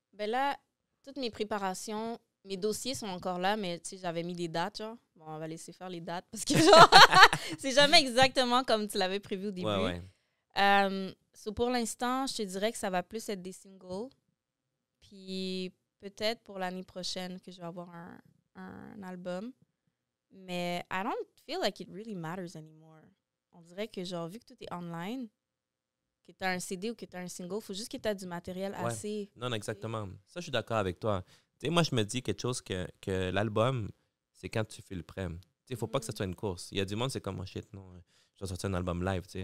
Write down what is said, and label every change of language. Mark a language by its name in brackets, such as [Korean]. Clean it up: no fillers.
[French] Ben là, toutes mes préparations, mes dossiers sont encore là, mais tu sais, j'avais mis des dates, genre. Bon, on va laisser faire les dates parce que, genre, c'est jamais exactement comme tu l'avais prévu au début. Ouais. So pour l'instant, je te dirais que ça va plus être des singles. Puis peut-être pour l'année prochaine que je vais avoir un album. [English] Mais I don't feel like it really matters anymore. [French] On dirait que, genre, vu que tout est online, que tu as un CD ou que tu as un single, il faut juste que tu aies du matériel assez. Non, exactement. Ça, je suis d'accord avec toi. Tu sais, moi, je me dis quelque chose que l'album, c'est quand tu fais le prêt. Tu sais, il ne faut pas que ça soit une course. Il y a du monde, c'est comme, oh shit, non, je dois sortir un album live, tu sais.